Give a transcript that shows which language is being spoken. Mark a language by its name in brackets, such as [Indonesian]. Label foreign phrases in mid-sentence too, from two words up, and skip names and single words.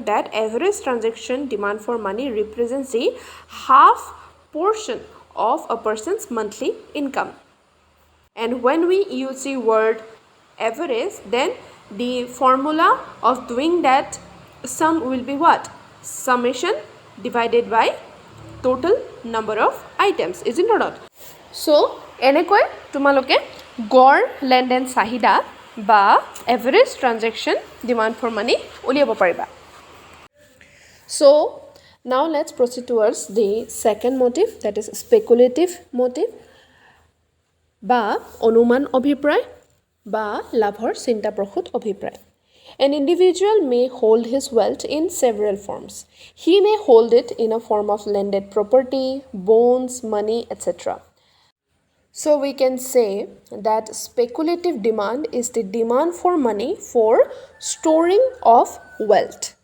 [English] that average transaction demand for money represents the half portion of a person's monthly income and when we use the word average then the formula of doing that sum will be what summation divided by total number of items isn't it not so [Assamese] এনেকৈ তোমালোকে গড় লেনদেন চাহিদা বা [English] average transaction demand for money [Assamese] উলিয়াব পাৰিবা [English] so now let's proceed towards the second motive that is speculative motive [Assamese] বা অনুমান অভিপ্ৰায় বা লাভৰ চিন্তাপ্ৰসূত অভিপ্ৰায় [English] An individual may hold his wealth in several forms. He may hold it in a form of landed property, bonds, money, etc. So we can say that speculative demand is the demand for money for storing of wealth.